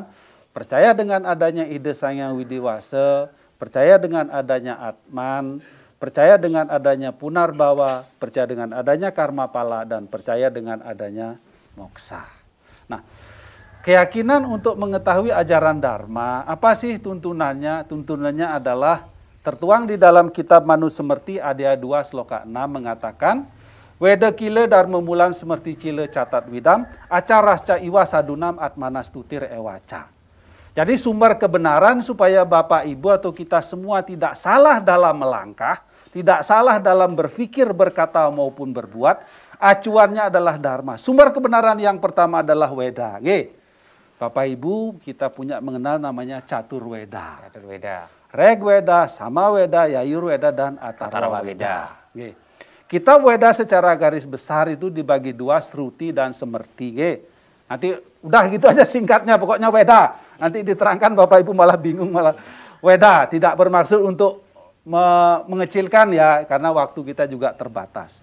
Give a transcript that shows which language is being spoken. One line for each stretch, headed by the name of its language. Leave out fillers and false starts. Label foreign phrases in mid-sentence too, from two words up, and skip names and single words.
Indonesian: Percaya dengan adanya ide Sang Hyang Widiwasa, percaya dengan adanya Atman, percaya dengan adanya punarbawa, percaya dengan adanya karma pala, dan percaya dengan adanya moksa. Nah, keyakinan untuk mengetahui ajaran Dharma, apa sih tuntunannya? Tuntunannya adalah tertuang di dalam kitab Manu Semerti Adya 2 Sloka 6 mengatakan,
Sanskrit: Weda kile dharma mulan semerti cile catat widam, acarasca iwa sadunam atmanas tutir ewaca.
Indonesian: Jadi sumber kebenaran supaya Bapak Ibu atau kita semua tidak salah dalam melangkah, tidak salah dalam berpikir, berkata maupun berbuat, acuannya adalah Dharma. Sumber kebenaran yang pertama adalah Weda. Bapak Ibu kita punya mengenal namanya Catur Weda. Catur Weda. Reg Weda, Sama Weda, Yayur Weda, dan Atharva Weda. Kita Weda secara garis besar itu dibagi dua, Sruti dan Semerti. Nanti udah gitu aja singkatnya, pokoknya Weda. Nanti diterangkan Bapak Ibu malah bingung, malah Weda. Tidak bermaksud untuk mengecilkan ya, karena waktu kita juga terbatas.